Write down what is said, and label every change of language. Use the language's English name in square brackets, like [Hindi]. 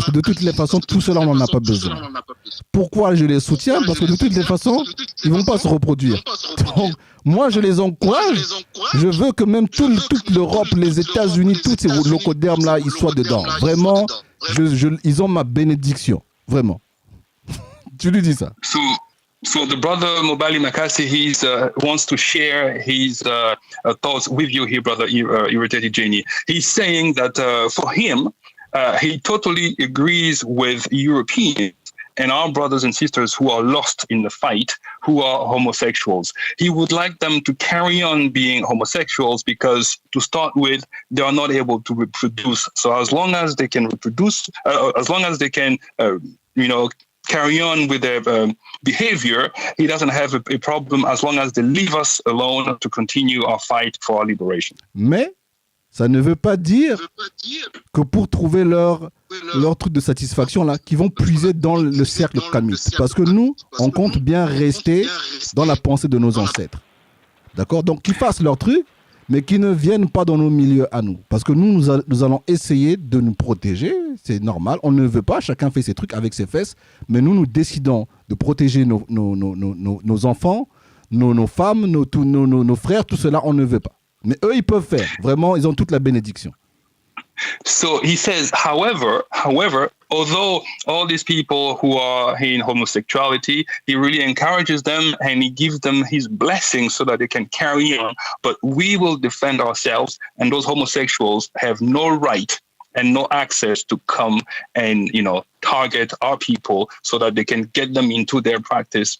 [French] Parce que de toutes les façons, tout cela, on n'en a pas besoin. Pourquoi je les soutiens? Parce que de toutes les façons, ils ne vont pas se reproduire. Donc, moi, je les encourage. Je veux que même toute l'Europe, les États-Unis, tous ces locodermes là, ils soient dedans. Vraiment, ils ont ma bénédiction. Vraiment. Tu lui dis ça. [English] So the brother Mobali Makasi, he wants to share his thoughts with you here, brother Irritated Genie. He's saying that for him, he totally agrees with Europeans and our brothers and sisters who are lost in the fight, who are homosexuals. He would like them to carry on being homosexuals because, to start with, they are not able to reproduce. So as long as they can reproduce, as long as they can, carry on with their behavior, he doesn't have a problem as long as they leave us alone to continue our fight for our liberation. [French] Mais ça ne veut pas dire que pour trouver leur truc de satisfaction là, qu'ils vont puiser dans le cercle kamite. Parce que nous, on compte bien rester dans la pensée de nos ancêtres. D'accord? Donc qu'ils fassent leur truc, mais qui ne viennent pas dans nos milieux à nous. Parce que nous allons essayer de nous protéger, c'est normal, on ne veut pas, chacun fait ses trucs avec ses fesses, mais nous décidons de protéger nos enfants, nos femmes, nos frères, tout cela, on ne veut pas. Mais eux, ils peuvent faire. Vraiment, ils ont toute la bénédiction. [English] So he says, however, although all these people who are in homosexuality, he really encourages them and he gives them his blessing so that they can carry on. But we will defend ourselves, and those homosexuals have no right and no access to come and, target our people so that they can get them into their practice.